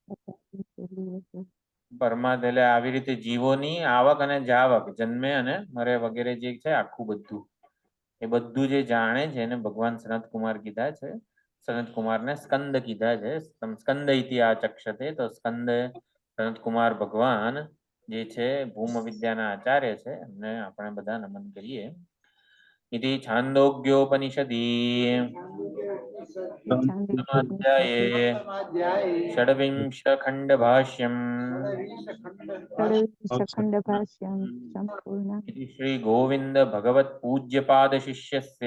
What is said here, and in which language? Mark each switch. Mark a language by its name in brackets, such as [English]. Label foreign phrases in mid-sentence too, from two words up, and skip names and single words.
[Gujarati] પરમાત્મા એટલે આવી રીતે જીવોની આવક અને જાવક, જન્મે અને મરે વગેરે જે છે આખું બધું, એ બધું જે જાણે છે એને ભગવાન સનત કુમાર કીધા છે. સનત કુમારને સ્કંદ કીધા છે. [Sanskrit] स्कन्द इति आचक्षते, [Gujarati] તો સ્કંદ સનત કુમાર ભગવાન જે છે ભૂમ વિદ્યાના આચાર્ય છે, એમને આપણે બધા નમન કરીએ. [Sanskrit] इति छान्दोग्योपनिषदि अध्याये षड्विंशखण्डभाष्यम् खण्डभाष्यं सम्पूर्णम् इति श्री गोविंद भगवत पूज्यपाद शिष्यस्य